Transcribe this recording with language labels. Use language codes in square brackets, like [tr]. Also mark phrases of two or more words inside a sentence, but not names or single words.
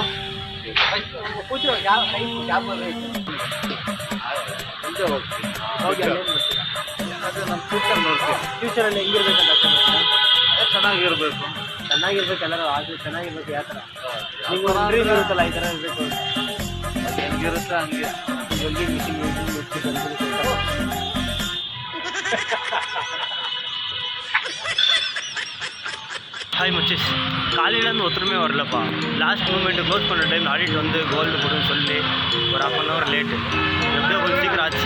[kn] ಕೂತು ಯಾವ ಕ್ಯಾಬ್ ಮುಂದೆ ಹೋಗ್ತೀವಿ. ಹೋಗಿ ಅಲ್ಲೇನು ಮಾಡ್ತೀರಾ? ಅದು ನಮ್ಮ ಫ್ಯೂಚರ್ ನೋಡ್ತೀವಿ. ಫ್ಯೂಚರಲ್ಲಿ ಹೆಂಗಿರ್ಬೇಕಂತ ಆಸೆ ಮಾಡ್ತೀರಾ? ಚೆನ್ನಾಗಿರ್ಬೇಕು. ಚೆನ್ನಾಗಿರ್ಬೇಕು, ಎಲ್ಲರೂ ಆಸೆ ಚೆನ್ನಾಗಿರ್ಬೇಕು. ಯಾವ ಥರ ನೀವು ಡ್ರೀಮ್ ಇರುತ್ತಲ್ಲ, ಈ ಥರ ಇರಬೇಕು ಹೆಂಗಿರುತ್ತೆ ಹಂಗೆ ಜಲ್ದಿ ಮಿಷಿನ್ [ta] ஹாய் மச்சீஸ், காலையிலேருந்து ஒருத்தருமே வரலப்பா. லாஸ்ட் மூமெண்ட்டு க்ளோஸ் பண்ணுற டைம் ஆடிட் வந்து கோல்டு கொடுன்னு சொல்லி ஒரு 1/2 hour லேட்டு. எப்படியோ கொஞ்சம் சீக்கிரம் ஆச்சு.